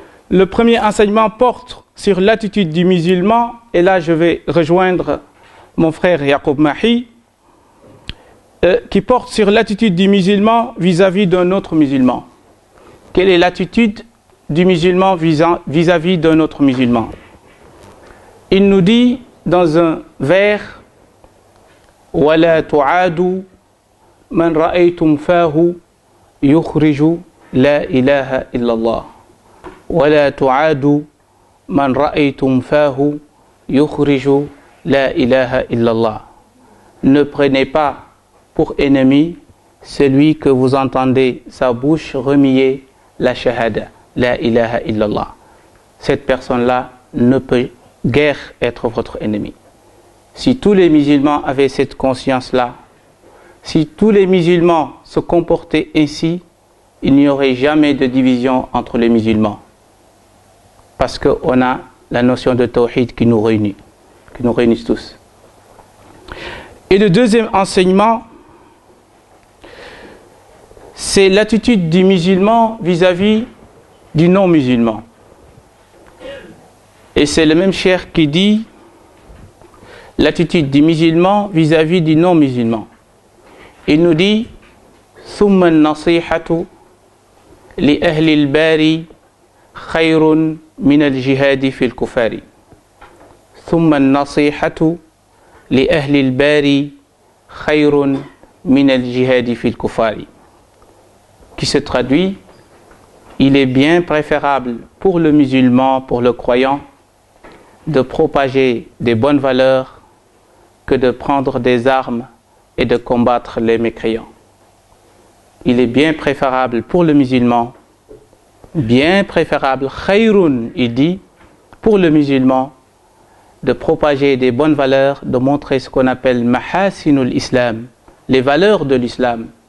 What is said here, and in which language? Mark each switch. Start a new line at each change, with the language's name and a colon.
French: Le premier enseignement porte sur l'attitude du musulman, et là je vais rejoindre mon frère Yaqub Mahi, qui porte sur l'attitude du musulman vis-à-vis d'un autre musulman. Quelle est l'attitude du musulman vis-à-vis d'un autre musulman? Il nous dit dans un vers,
Arabic: وَلَا تُعَادُوا مَنْ رَأَيْتُمْ فَاهُ يُخْرِجُ لَا إِلَهَ إِلَّا اللَّهِ وَلَا تُعَادُوا مَنْ رَأَيْتُمْ فَاهُ يُخْرِجُ لَا إِلَهَ إِلَّا اللَّهِ.
French: Ne prenez pas pour ennemi celui que vous entendez sa bouche remuer la shahada,
Arabic: la ilaha illallah.
French: Cette personne-là ne peut guère être votre ennemi. Si tous les musulmans avaient cette conscience-là, si tous les musulmans se comportaient ainsi, il n'y aurait jamais de division entre les musulmans. Parce qu'on a la notion de tawhid qui nous réunit tous. Et le deuxième enseignement, c'est l'attitude du musulman vis-à-vis du non-musulman. Et c'est le même cheikh qui dit l'attitude du musulman vis-à-vis du non-musulman. Il nous dit
Arabic: ثم النصيحة لأهل الباري خير من الجهاد في الكفار. ثم النصيحة لأهل الباري خير من الجهاد في الكفار.
French: Qui se traduit, il est bien préférable pour le musulman, pour le croyant, de propager des bonnes valeurs que de prendre des armes et de combattre les mécréants. il est bien préférable pour le musulman, bien préférable, khayrun, il dit, pour le musulman, de propager des bonnes valeurs, de montrer ce qu'on appelle mahasinul islam, les valeurs de l'islam.